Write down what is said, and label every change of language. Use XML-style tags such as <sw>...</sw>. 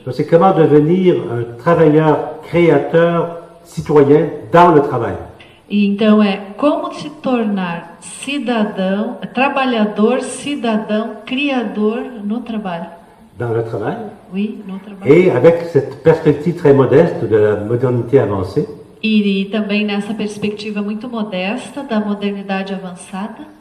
<fr>Donc c'est comment devenir un travailleur, créateur, citoyen dans le travail.</fr> <pt>E então como se tornar cidadão, trabalhador, cidadão, criador no trabalho.</pt> <fr>Dans le travail.</fr> <pt>Oui, no trabalho.</pt> <fr>Et avec cette perspective très modeste de la modernité avancée.</fr> <pt>E também nessa perspectiva muito modesta da modernidade avançada.</pt>